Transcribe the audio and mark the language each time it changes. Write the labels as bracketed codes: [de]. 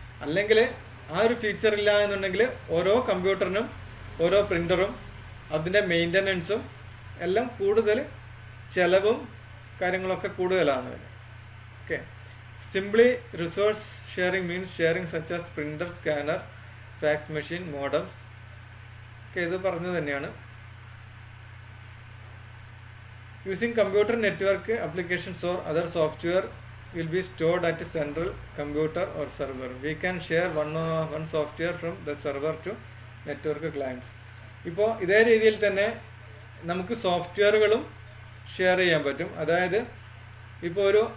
[ml] അല്ലെങ്കിൽ ആ ഒരു ഫീച്ചർ ഇല്ല എന്നുണ്ടെങ്കിൽ ഓരോ കമ്പ്യൂട്ടറിനും ഓരോ പ്രിൻ്ററും അതിൻ്റെ മെയിൻ്റനൻസും എല്ലാം കൂടുതൽ ചിലവും കാര്യങ്ങളൊക്കെ കൂടുതലാണ്. [en] Okay, simply resource sharing means sharing such as printer, scanner, fax machine, modems. [ml] Okay, ഇത് പറഞ്ഞു തന്നെയാണ്. [en] Using computer network applications or other software will be stored at a central computer or server. We can share one software from the server to network clients. [ml] ഇപ്പോൾ ഇതേ രീതിയിൽ തന്നെ നമുക്ക് സോഫ്റ്റ്വെയറുകളും share ചെയ്യാൻ പറ്റും. അതായത് ഇപ്പോൾ